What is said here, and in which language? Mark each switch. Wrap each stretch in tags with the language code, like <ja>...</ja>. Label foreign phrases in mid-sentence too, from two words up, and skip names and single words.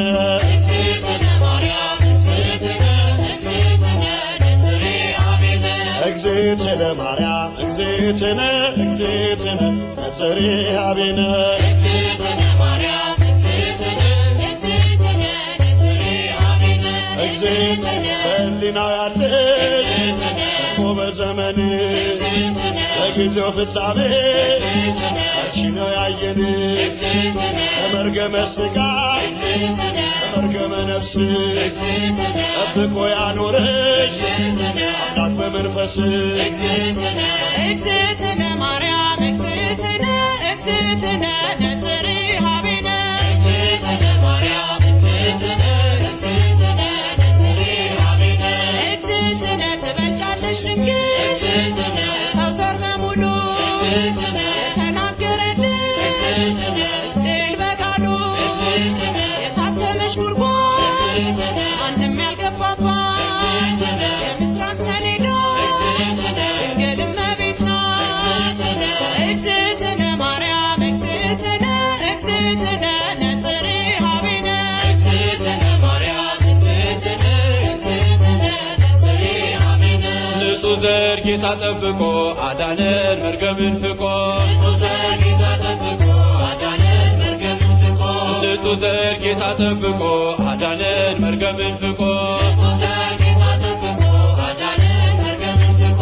<gez>እግዝእትነ ማርያም እግዝእትነ እግዝእትነ ነጽሬ ኀቤነ እግዝእትነ ማርያም እግዝእትነ እግዝእትነ ነጽሬ ኀቤነ እግዝእትነ ማርያም እግዝእትነ እግዝእትነ ነጽሬ ኀቤነ</gez> <am>እግዝእትነ በሕሊናው ያለሽ እኮ በዘመንሽ በጊዜው ፍጻሜ አንቺ ነው ያየንሽ ከመርገመ ሥጋ ከመርገመ ነፍስ ጠብቆ ያኖረሽ አምላክ በመንፈስ</am> <gez>እግዝእትነ ማርያም እግዝእትነ እግዝእትነ ነጽሬ ኀቤነ እግዝእትነ ማርያም እግዝእትነ እግዝእትነ ነጽሬ ኀቤነ እግዝእትነ</gez> <am>ትበልጫለሽ ድንግል ሰው ዘር በሙሉ የተናገረልሽ ሕዝቅኤል በቃሉ የታተመሽ ጉድጓድ ማንም ያልገባባት የምስራቅ ሰሌዳ ድንግል እመቤት ናት።</am> <gez>እግዝእትነ ማርያም እግዝእትነ እግዝእትነ ነጽሬ ኀቤነ እግዝእትነ ማርያም እግዝእትነ እግዝእትነ ነጽሬ ኀቤነ</gez> <am>ንጹሕ ዘር ጌታ ጠብቆ አዳነን መርገምን ፍቆ ንጹሕ ዘር ጌታ ጠብቆ አዳነን መርገምን ፍቆ ንጹሕ ዘር ጌታ ጠብቆ አዳነን መርገምን ፍቆ ንጹሕ ዘር ጌታ ጠብቆ አዳነን መርገምን ፍቆ</am>